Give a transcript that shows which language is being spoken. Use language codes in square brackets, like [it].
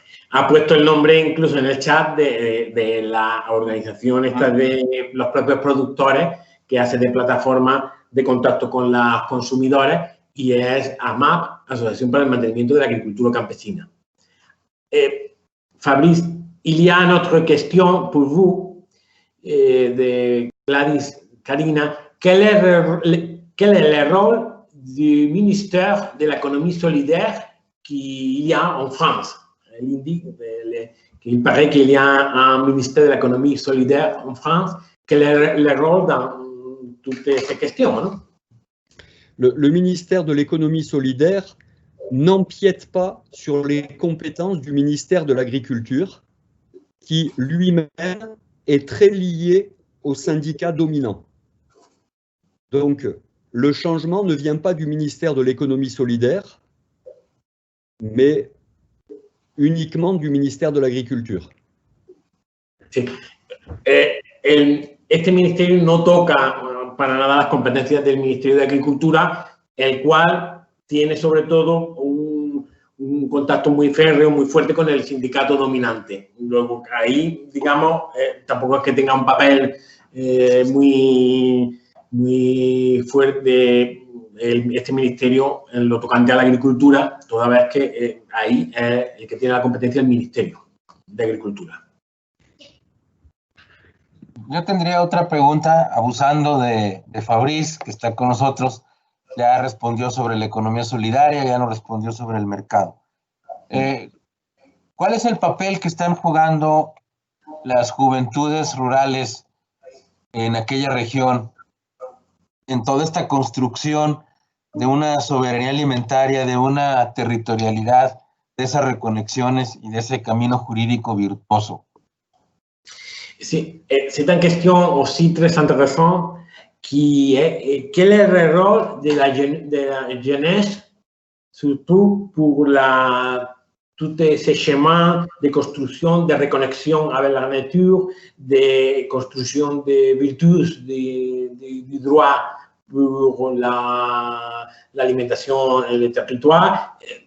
[es] Ha puesto el nombre incluso en el chat de la organización esta de los propios productores que hace de plataforma de contacto con los consumidores y es AMAP, Asociación para el Mantenimiento de la Agricultura Campesina. Fabrice, [fr] il y a une autre question pour vous. de Gladys Carina, quel est le rôle du ministère de l'économie solidaire qu'il y a en France? Elle indique qu'il paraît qu'il y a un ministère de l'économie solidaire en France. Quel est le rôle dans toutes ces questions, non? Le ministère de l'économie solidaire n'empiète pas sur les compétences du ministère de l'Agriculture, qui lui-même est très lié aux syndicats dominants. Donc, le changement ne vient pas du ministère de l'économie solidaire, mais uniquement du ministère de l'Agriculture. [es] Sí. Este ministerio no toca para nada las competencias del Ministerio de Agricultura, el cual tiene sobre todo un contacto muy férreo, muy fuerte con el sindicato dominante. Luego, ahí, digamos, tampoco es que tenga un papel muy fuerte este ministerio en lo tocante a la agricultura, toda vez que ahí es el que tiene la competencia el Ministerio de Agricultura. Yo tendría otra pregunta, abusando de Fabrice, que está con nosotros. Ya respondió sobre la economía solidaria, ya nos respondió sobre el mercado. ¿Cuál es el papel que están jugando las juventudes rurales en aquella región en toda esta construcción de una soberanía alimentaria, de una territorialidad, de esas reconexiones y de ese camino jurídico virtuoso? [fr] Sí, c'est une question aussi très intéressante qui est quel est le rôle de la jeunesse, surtout pour tous ces chemins de construction, de reconnexion avec la nature, de construction de vertus, du droit pour l'alimentation et le territoire.